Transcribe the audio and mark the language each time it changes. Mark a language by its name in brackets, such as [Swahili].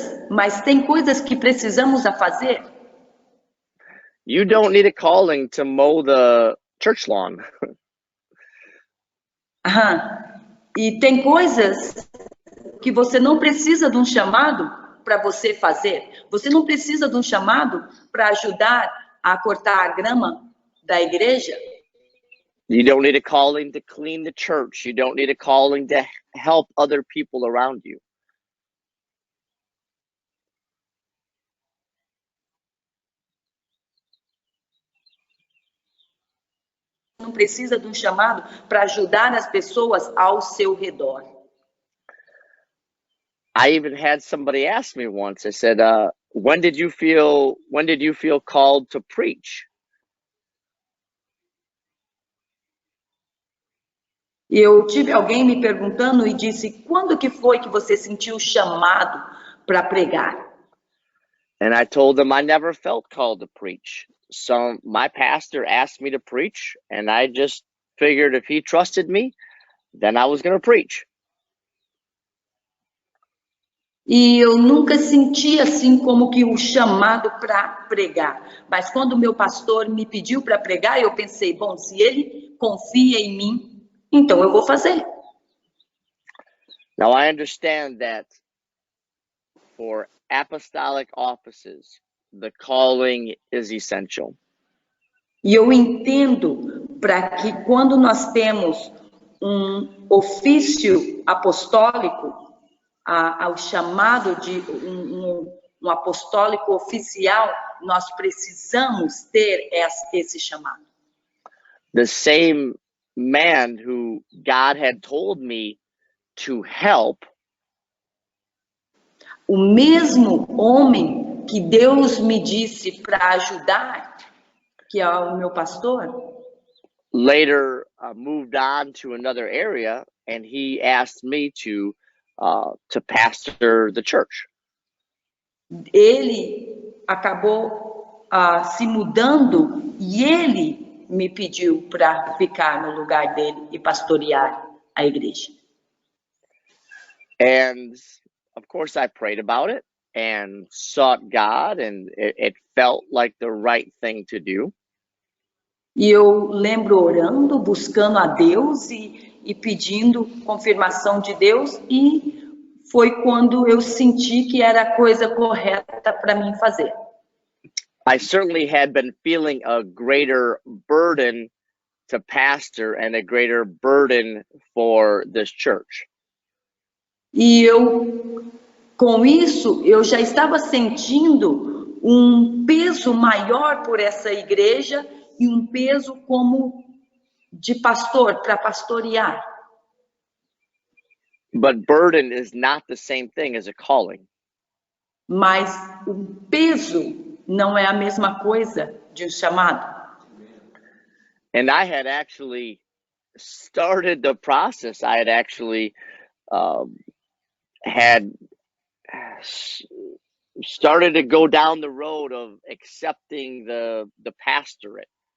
[Portuguese] Mas tem coisas que precisamos a fazer. [English] You don't need a calling to mow the church lawn. [Portuguese] E tem coisas que você não precisa de um chamado para você fazer. Você não precisa de um chamado para ajudar a cortar a grama da igreja. [English] You don't need a calling to clean the church. You don't need a calling to help other people around you. [Portuguese] Não precisa de um chamado para ajudar as pessoas ao seu redor. [English] I even had somebody ask me once. I said, when did you feel called to preach? [Portuguese] Eu tive alguém me perguntando e disse, quando que foi que você sentiu chamado para pregar? [English] And I told them I never felt called to preach. So my pastor asked me to preach, and I just figured if he trusted me, then I was going to preach. [Portuguese] E eu nunca senti assim como que o chamado para pregar. Mas quando o meu pastor me pediu para pregar, eu pensei, bom, se ele confia em mim, então eu vou fazer. [English] Now I understand that for apostolic offices, the calling is essential. [Portuguese] E eu entendo para que quando nós temos um ofício apostólico, ao chamado de um apostólico oficial, nós precisamos ter esse chamado. [English] The same man who God had told me to help, [Portuguese] o mesmo homem que Deus me disse para ajudar, que é o meu pastor, [English] later moved on to another area, and he asked me to pastor the church. [Portuguese] Ele acabou se mudando e ele me pediu para ficar no lugar dele e pastorear a igreja. [English] And of course I prayed about it and sought God, and it felt like the right thing to do. [Portuguese] E eu lembro orando, buscando a Deus e pedindo confirmação de Deus, e foi quando eu senti que era a coisa correta para mim fazer. [English] I certainly had been feeling a greater burden to pastor and a greater burden for this church. [Portuguese] E com isso, eu já estava sentindo um peso maior por essa igreja e um peso como de pastor para pastorear. [English] But burden is not the same thing as a calling. [Portuguese] Mas o peso não é a mesma coisa de um chamado. [English] And I had actually started the process. I had actually had started to go down the road of accepting the pastorate.